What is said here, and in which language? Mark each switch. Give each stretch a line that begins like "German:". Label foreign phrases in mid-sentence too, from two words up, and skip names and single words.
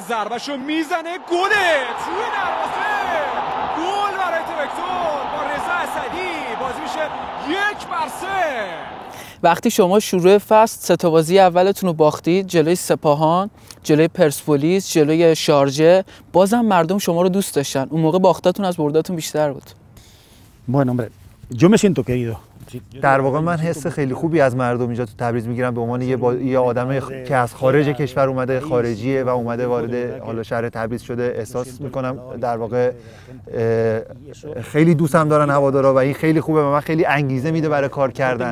Persian: ضربهشو میزنه، گله توی دروازه، گل برای تراکتور با رضا اسدی. بازی میشه 1-3. وقتی شما شروع فصل 3 تا بازی اولتون رو باختید جلوی سپاهان، جلوی پرسپولیس، جلوی شارجه، بازم مردم شما رو دوست داشتن. اون موقع باختاتون از برداتون بیشتر بود.
Spanish: Bueno, hombre, yo me siento querido.
Persian: در واقع من حس خیلی خوبی از مردم اینجا تو تبریز میگیرم به عنوان یه آدم که از خارج کشور اومده، خارجیه و اومده وارد حالا شهر تبریز شده. احساس میکنم در واقع خیلی دوستم دارن هوادارا و این خیلی خوبه و من خیلی انگیزه میده برای کار کردن.